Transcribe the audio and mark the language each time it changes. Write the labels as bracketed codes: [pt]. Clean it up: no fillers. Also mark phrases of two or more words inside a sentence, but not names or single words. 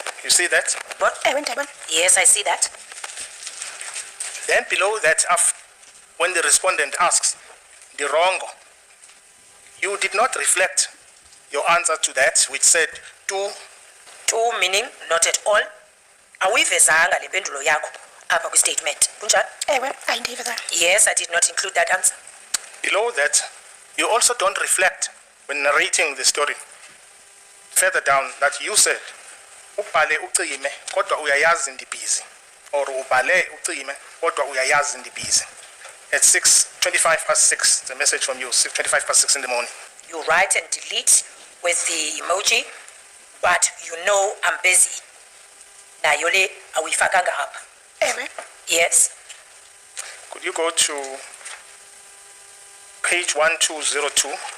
[en] You see that? Yes, I see that. Then below that, when the respondent asks the wrong, you did not reflect your answer to that, which said 2. 2 meaning not at all. [xh] Awivezanga le mpendulo yakho apha kwi-statement. Kunjani? [en] Yes, I did not include that answer. Below that, you also don't reflect when narrating the story. Further down, that you said, [xh] ubhale ucime kodwa uyayazi ndibhizi, or ubhale ucime kodwa uyayazi ndibhizi. [en] At 6:25 past 6, the message from you, 6:25 past 6 in the morning. You write and delete with the emoji, but you know I'm busy. [xh] Na yole awifakanga hapa. [en] Yes. Could you go to page 1202?